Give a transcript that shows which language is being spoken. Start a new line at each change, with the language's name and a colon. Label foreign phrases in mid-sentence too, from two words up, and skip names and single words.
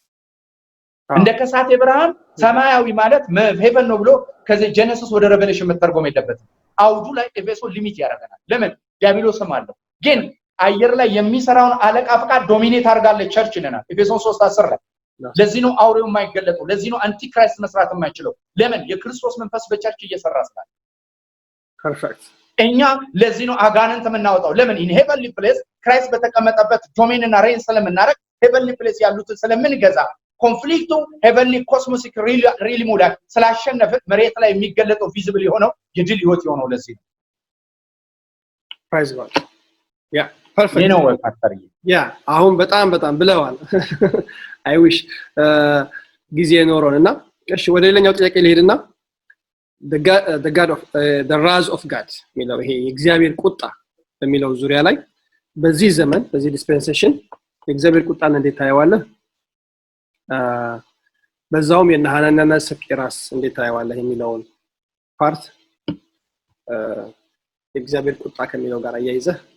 Amharic: እንደ ከሳቴ ብርሃን ሰማያዊ ማለት ሄቨን ነው ብሎ ከዚህ ጄኔሲስ ወደ ሬቨሌሽን መተርጎም የለበትም አውዱ ላይ ኤፌሶን ሊሚት ያደርጋል ለምን ዲያብሎስም አለው ግን አየር ላይ የሚሰራውን አለቃ ፍቃድ ዶሚኔት አድርጋለች ቸርች ይለናል ኤፌሶን 3:10 ላይ ለዚህ ነው አውሬው የማይገለጠው ለዚህ ነው
English: anti Christ
Amharic: መስራት የማይችለው ለምን የክርስቶስ መንፈስ በቸርች እየሰራ ስላለ ፐርፌክት እኛ ለዚህ ነው አጋንንት የምናወጣው ለምን
English: in heavenly place
Amharic: ክራይስት በተቀመጠበት ዶሜን እና ሬን ስለምናረግ
English: heavenly place
Amharic: ያሉትን ስለምንገዛ ኮንፍሊክቱ
English: heavenly cosmic realm
Amharic: ላይ ስላሸነፈ መሬት ላይ የሚገለጠው ቪዚብል የሆነው የድል ህይወት የሆነው ለዚህ ነው
English: praise god yeah perfect
Amharic: ነው ፓስተር yeah አሁን በጣም ብለዋል
English: I wish
Amharic: ጊዜ ኖሮንና እሺ ወደ ሌላኛው ጥያቄ ልሄድና
English: the god of the wrath of god
Amharic: ሚለው ይሄ የእግዚአብሔር ቁጣ በሚለው ዙሪያ ላይ በዚህ ዘመን በዚህ ዲስፔንሴሽን የእግዚአብሔር ቁጣን እንዴት ታየዋለህ በዛውም የነሐናና ሰቂራስ እንዴት ታየዋለህ የሚለውን ፓርት የእግዚአብሔር ቁጣ ከሚለው ጋር አያይዘህ